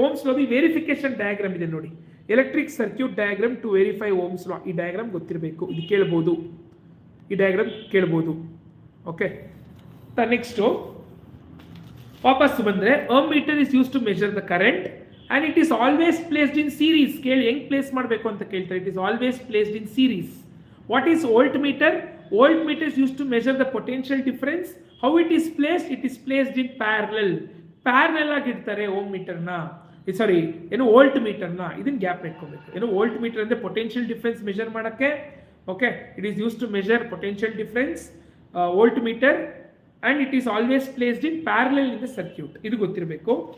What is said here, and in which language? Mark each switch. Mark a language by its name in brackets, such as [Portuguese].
[English] Ohm's law verification diagram [Kannada] ಇದೆ ನೋಡಿ, [English] Electric circuit diagram to verify Ohm's law. [Kannada] ಈ diagram ಗೊತ್ತಿರಬೇಕು, ಇದು ಕೇಳ್ಬೋದು, ಈ ಡಯಾಗ್ರಾಮ್ ಕೇಳ್ಬೋದು. [English] okay, next [Kannada] ವಾಪಸ್ ಬಂದ್ರೆ, [English] Meter is use to measure the current and it is always placed in series. [Kannada] ಕೇಳಿ ಹೆಂಗ್ ಪ್ಲೇಸ್ ಮಾಡಬೇಕು ಅಂತ ಕೇಳ್ತಾರೆ. [English] It is always placed in series. What is voltmeter? Voltmeter is used to measure the potential difference. How it is placed? It is placed in parallel [Kannada] ಆಗಿ ಇಡ್ತಾರೆ ohm ಮೀಟರ್ನ, ಸಾರಿ volt ಮೀಟರ್ನ. ಇದನ್ನ gap ಇಟ್ಕೋಬೇಕು. Volt meter ಅಂದ್ರೆ potential difference measure ಮಾಡಕ್ಕೆ. [English] Okay, it is use to measure potential difference, voltmeter, and it is always placed in parallel in the circuit. [Kannada] ಇದು ಗೊತ್ತಿರಬೇಕು.